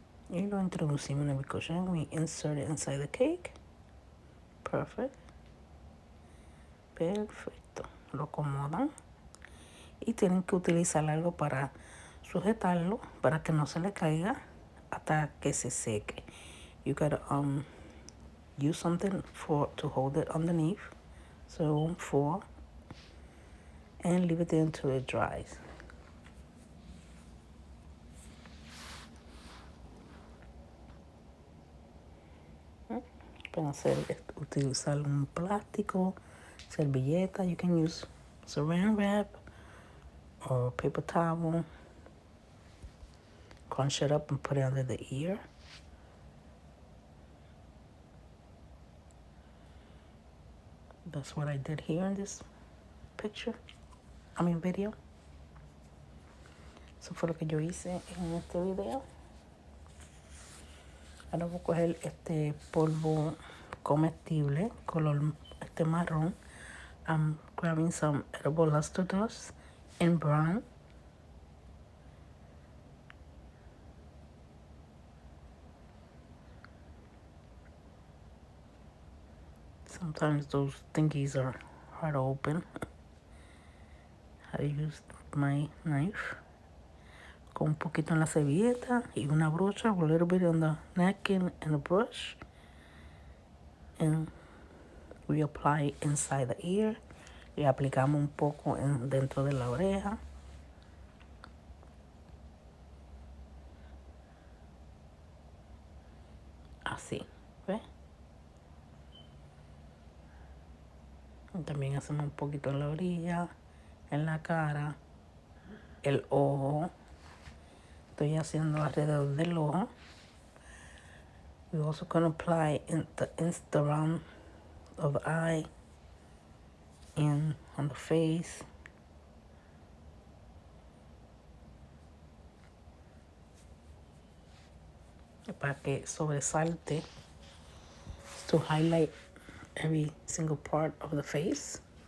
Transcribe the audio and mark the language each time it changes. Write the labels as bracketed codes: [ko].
[es] Y lo introducimos en el bizcocho [en] and we insert it inside the cake. [es] Perfect. Perfecto. Lo acomodan. Y tienen que utilizar algo para sujetarlo, para que no se le caiga hasta que se seque. [en] You gotta use something to hold it underneath, so it won't fall, and leave it there until it dries. [es] Para utilizar un plástico, servilleta, [en] you can use saran wrap or paper towel. Crunch it up and put it under the ear. That's what I did here in this video. [es] Eso fue lo que yo hice en este video. Ahora voy a coger este polvo comestible, color marrón. [en] I'm grabbing some edible luster dust in brown. Sometimes those thingies are hard to open. I use my knife. [es] Con un poquito en la servilleta y una brocha, [en] a little bit on the napkin and a brush. And we apply inside the ear. [es] Y aplicamos un poco dentro de la oreja. Así, ¿ves? También hacemos un poquito en la orilla, en la cara, el ojo. Estoy haciendo alrededor del ojo. [en] We're also going to apply in the round of the eye and on the face. [es] Para que sobresalte, [en] to highlight every single part of the face.